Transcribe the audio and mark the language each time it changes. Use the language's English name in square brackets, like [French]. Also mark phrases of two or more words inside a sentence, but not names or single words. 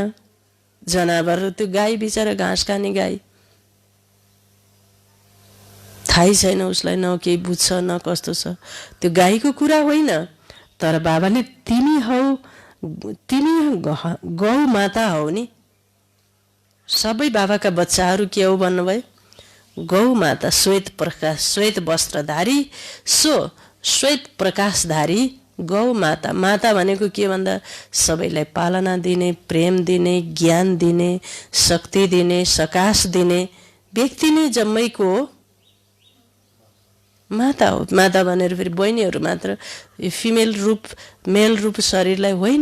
[Nepali] जनावर त्यो गाई बिचरा घाँस खाने गाई, थाहै छैन उसलाई, न केही बुझ्छ न कस्तो छ। त्यो गाईको कुरा होइन। तर बाबाले तिमी गौ माता हौ नि। सबै बाबाका बच्चाहरू के हो भन्नुभयो? गौ माता, श्वेत प्रकाश, श्वेत वस्त्रधारी, श्वेत प्रकाशधारी गौ माता। माता भनेको के भन्दा सबैलाई पालना दिने, प्रेम दिने, ज्ञान दिने, शक्ति दिने, सकाश दिने व्यक्ति नै जम्मैको माता हो। माता भनेर फेरि बहिनीहरू मात्र, फिमेल रूप मेल रूप शरीरलाई होइन।